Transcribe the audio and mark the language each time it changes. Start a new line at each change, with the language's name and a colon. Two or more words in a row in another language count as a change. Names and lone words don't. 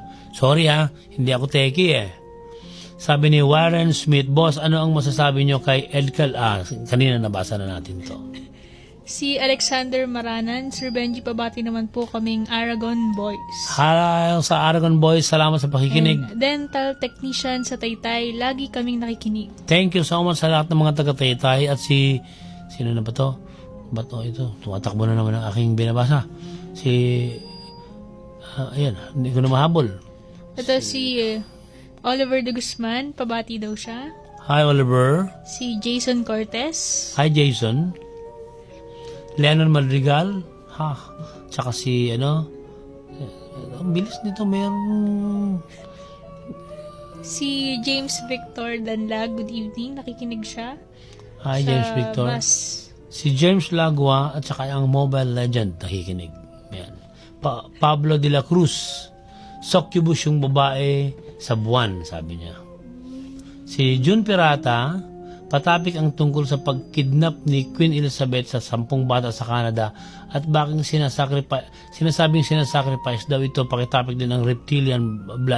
Filipino: Sorry hindi ako teki Sabi ni Warren Smith, Boss, ano ang masasabi nyo kay Edcal? Kanina nabasa na natin to. Si Alexander Maranan, Sir Benji, pabati naman po kaming Aragon Boys. Hello sa Aragon Boys, salamat sa pakikinig.
English: And dental technician
Filipino: sa Taytay, lagi kaming nakikinig.
English: Thank you so much
Filipino: sa lahat ng mga taga-Taytay at sino na ba to? Ba't ito? Tumatakbo na naman ang aking binabasa. Ayan, hindi ko na mahabol. Ito si Oliver de Guzman, pabati daw siya. Hi Oliver. Si Jason Cortez. Hi Jason. Leonard Madrigal. Tsaka si ang bilis nito, mayroong si James Victor Danlag,
English: good evening,
Filipino: nakikinig siya. Hi James Victor. Si James Lagua at saka ang Mobile Legend nakikinig. Yan. Pablo de la Cruz. Succubus yung babae sa buwan, sabi niya. Si June Pirata, patapik ang tungkol sa pagkidnap ni Queen Elizabeth sa 10 bata sa Canada at bakit sinasabing sinasacrifice daw ito, pakitapik din ng
English: reptilian blood.